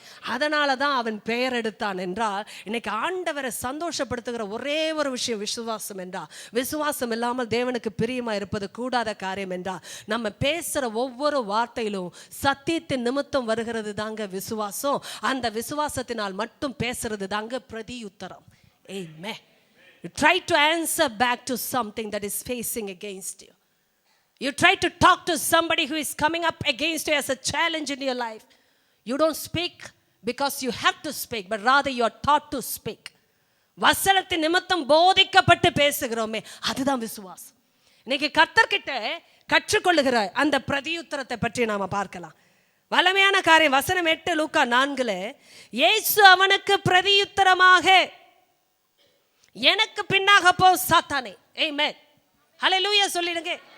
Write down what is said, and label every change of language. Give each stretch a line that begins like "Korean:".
Tamil: அதனால தான் அவன் பெயர் எடுத்தான் என்றால், இன்னைக்கு ஆண்டவரை சந்தோஷப்படுத்துகிற ஒரே ஒரு விஷயம் விசுவாசம் என்றால், விசுவாசம் இல்லாமல் தேவனுக்கு பிரியமா இருப்பது கூடாத காரியம் என்றால், நம்ம பேசுற ஒவ்வொரு வார்த்தையிலும் சத்தியத்தின் நிமித்தம் வருகிறது தாங்க விசுவாசம். அந்த விசுவாசத்தினால் மட்டும் பேசுறது தாங்க பிரதியுத்தரம். ஆமென்.
English: You try to answer back to something that is facing against you. You try to talk to somebody who is coming up against you as a challenge in your life. You don't speak because you have to speak, but rather you are taught to speak.
Tamil: வசனத்தின் நிமித்தம் போதிக்கப்பட்டு பேசுகிறோமே, அதுதான் விசுவாசம். இன்னைக்கு கர்த்தர்கிட்ட கற்றுக்கொள்ளுகிற அந்த பிரதியுத்தரத்தை பற்றி நாம பார்க்கலாம். வல்லமையான காரியம். வசனம் 8 லூக்கா 4, இயேசு அவனுக்கு பிரதியுத்தரமாக, எனக்கு பின்னாக போ சாத்தானே. ஆமென். ஹல்லேலூயா சொல்லிடுங்க.